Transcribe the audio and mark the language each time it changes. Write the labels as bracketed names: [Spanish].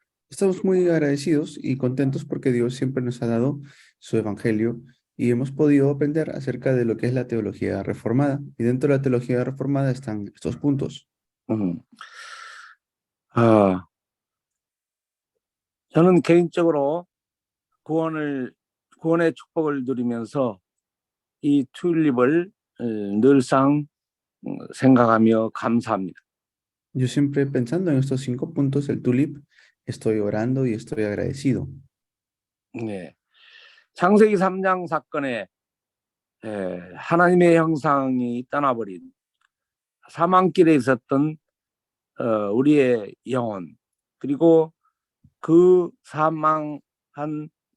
[Spanish] Estamos muy agradecidos y contentos porque Dios siempre nos ha dado su evangelio y hemos podido aprender acerca de lo que es la teología reformada. Y dentro de la teología reformada están estos puntos. [Korean] 저는 개인적으로 구원의 축복을 누리면서 이 튤립을 늘상 생각하며 감사합니다. [Spanish] Yo siempre pensando en estos 5 puntos, el tulip, estoy orando y estoy agradecido. [Korean] 네. 창세기 3장 사건에 하나님의 형상이 떠나버린 사망길에 있었던 우리의 영혼, 그리고 그 사망한